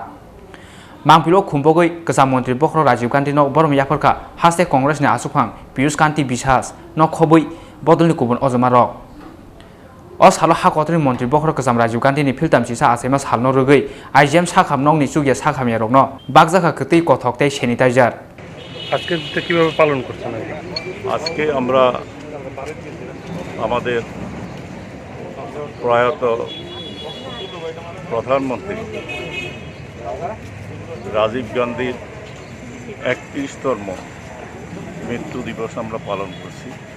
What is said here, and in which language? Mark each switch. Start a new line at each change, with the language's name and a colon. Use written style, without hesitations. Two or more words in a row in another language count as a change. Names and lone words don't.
Kok Borok: Mangpilo Kumbogoi Kazam Montri Bokro Rajiv Gandhi no borom yafarka haste Congress ni Asufang Pius Gandhi Bisas no khoboi bodolni kubun ojomarok. Salo hakotoni Montri Bokro Kazam Rajiv Gandhi ni filtam Jesa Asai Masal no rugoi IGM sakhamnong ni chugia sakhamyarok no bagjaka kotei kothoktai sanitizer.
Bangla: আজকে কিভাবে পালন করছেন? আজকে আমরা আমাদের প্রয়াত প্রধানমন্ত্রী রাজীব গান্ধীর 31তম মৃত্যু দিবস আমরা পালন করছি।